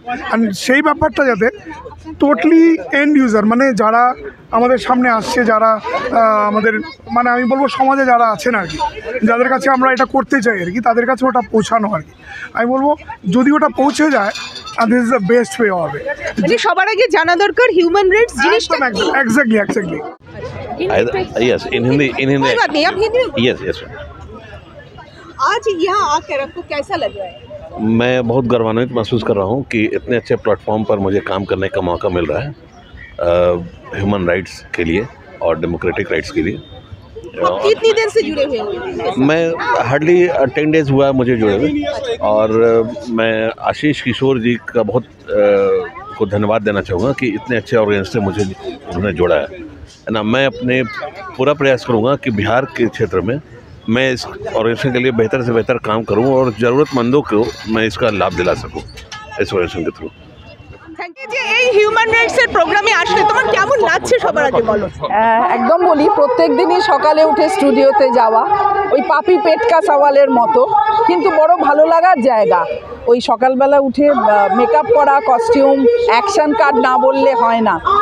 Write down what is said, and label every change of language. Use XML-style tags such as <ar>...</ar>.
<bn>And সেই ব্যাপারটা যাতে টোটালি এন্ড ইউজার, মানে যারা আমাদের সামনে আসছে, যারা আমাদের, মানে আমি বলবো সমাজে যারা আছেন আর কি, যাদের কাছে আমরা এটা করতে চাই আর কি, তাদের কাছে ওটা পৌঁছানো আর কি। আমি বলবো যদি ওটা পৌঁছে যায়,</bn> <en>this is the best way</en> <bn>হবে। যে সবার আগে জানা দরকার হিউম্যান রাইটস জিনিসটা কি। এক্স্যাক্টলি।</bn> <en>Yes, in Hindi.</en> <hi>कोई बात नहीं, आप हिंदी में।</hi> <en>Yes.</en> <hi>आज यहाँ आकर आपको कैसा लग रहा है? मैं बहुत गौरवान्वित महसूस कर रहा हूँ कि इतने अच्छे प्लेटफॉर्म पर मुझे काम करने का मौका मिल रहा है ह्यूमन राइट्स के लिए और डेमोक्रेटिक राइट्स के लिए। आप कितनी देर से जुड़े हुए हैं? मैं हार्डली 10 डेज़ हुआ है मुझे जुड़े हुए, और मैं आशीष किशोर जी का बहुत को धन्यवाद देना चाहूँगा कि इतने अच्छे ऑर्गेनाइजेशन से मुझे उन्होंने जोड़ा है ना। मैं अपने पूरा प्रयास करूँगा कि बिहार के क्षेत्र में मैं इस ऑर्गेनाइजेशन के लिए बेहतर से बेहतर काम करूँ और ज़रूरतमंदों को मैं इसका लाभ दिला सकूँ इस ऑर्गेनाइजेशन के थ्रू।</hi> <bn>যে এই হিউম্যান রাইটসের প্রোগ্রামে আসলে তোমার কেমন লাগছে সবার আগে বলো। একদম বলি, প্রত্যেক দিনই সকালে উঠে স্টুডিওতে যাওয়া ওই পাপি পেটকা সওয়ালের মতো, কিন্তু বড় ভালো লাগার জায়গা। ওই সকালবেলা উঠে মেকআপ করা, কস্টিউম, অ্যাকশন কার্ড না বললে হয় না।</bn>